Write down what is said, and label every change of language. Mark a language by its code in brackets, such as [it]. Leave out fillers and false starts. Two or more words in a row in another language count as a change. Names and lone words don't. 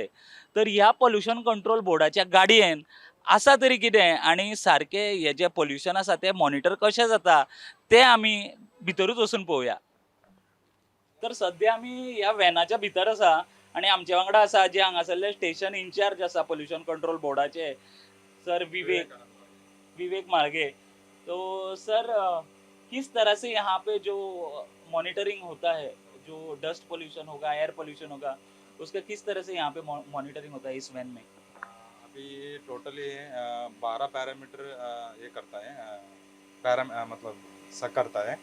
[kok] तर ह्या पॉल्युशन कंट्रोल बोर्डाच्या गाडयेन आसा तरी कितें आनी सारकें हें जें पॉल्युशन आसा तें मॉनिटर कशें जाता तें आमी भितरूच वचून पळोवया. तर सद्या आमी ह्या व्हॅनाच्या भितर आसा आनी आमचे वांगडा आसा जे हांगासरले [en] station in-charge [kok] आसा पॉल्युशन कंट्रोल बोर्डाचे सर विवेक माळगे. [hi] तो सर किस तरह से यहाँ पे जो मॉनिटरिंग होता है, जो [en] dust pollution [hi] होगा, [en] air pollution [hi] होगा, उसका किस तरह से यहाँ पे मॉनिटरिंग होता है इस वैन में? अभी टोटली 12 पैरामीटर ये करता है, मतलब सब करता है।